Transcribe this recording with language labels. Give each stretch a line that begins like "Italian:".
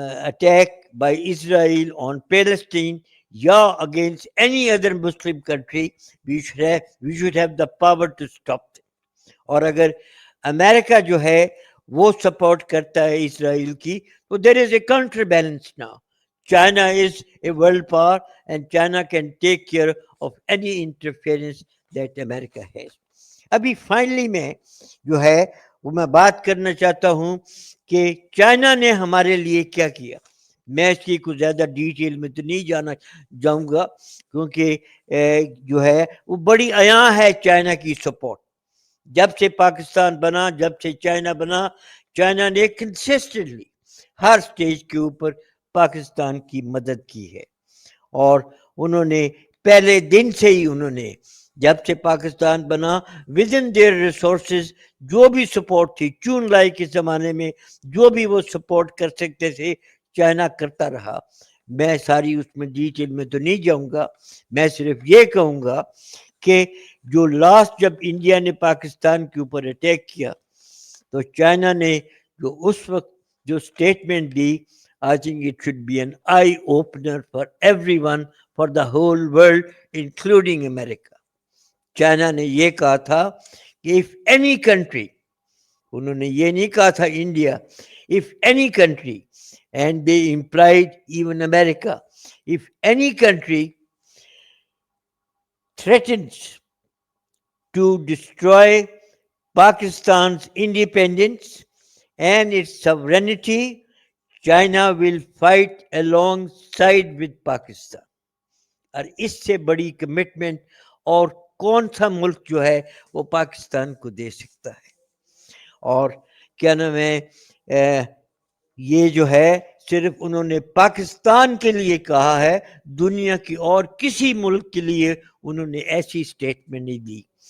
English: Attack by Israel on Palestine یا against any other Muslim country, we should have the power to stop them.
Urdu: اور اگر امریکہ جو ہے وہ سپورٹ کرتا ہے اسرائیل کی, تو
English: there is a counterbalance now. China is a world power and China can take care of any interference that America has.
Urdu: ابھی فائنلی میں جو ہے وہ میں بات کرنا چاہتا ہوں کہ چائنا نے ہمارے لیے کیا کیا. میں اس کی کچھ زیادہ ڈیٹیل میں تو نہیں جاؤں گا, کیونکہ جو ہے وہ بڑی عیاں ہے چائنا کی سپورٹ. جب سے پاکستان بنا، جب سے چائنا بنا، چائنا نے کنسسٹنٹلی ہر سٹیج کے اوپر پاکستان کی مدد کی ہے، اور انہوں نے پہلے دن سے ہی انہوں نے جب سے پاکستان بنا
English: within their resources
Urdu: جو بھی سپورٹ تھی، چون لائی کے زمانے میں جو بھی وہ سپورٹ کر سکتے تھے چائنا کرتا رہا. میں ساری اس میں ڈیٹیل میں تو نہیں جاؤں گا، میں صرف یہ کہوں گا کہ جو لاسٹ جب انڈیا نے پاکستان کے اوپر اٹیک کیا تو چائنا نے جو اس وقت جو statement the,
English: I think it should be an eye opener for everyone, for the whole world, including America.
Urdu: China نے یہ کہا تھا کہ
English: if any country،
Urdu: انہوں نے یہ نہیں کہا تھا India,
English: if any country، and they implied even America، if any country threatens to destroy Pakistan's independence and its sovereignty، China will fight alongside with Pakistan.
Urdu: اور اس سے بڑی کمٹمنٹ اور کون سا ملک جو ہے وہ پاکستان کو دے سکتا ہے؟ اور کیا نام ہے، یہ جو ہے صرف انہوں نے پاکستان کے لیے کہا ہے، دنیا کی اور کسی ملک کے لیے انہوں نے ایسی اسٹیٹمنٹ نہیں دی.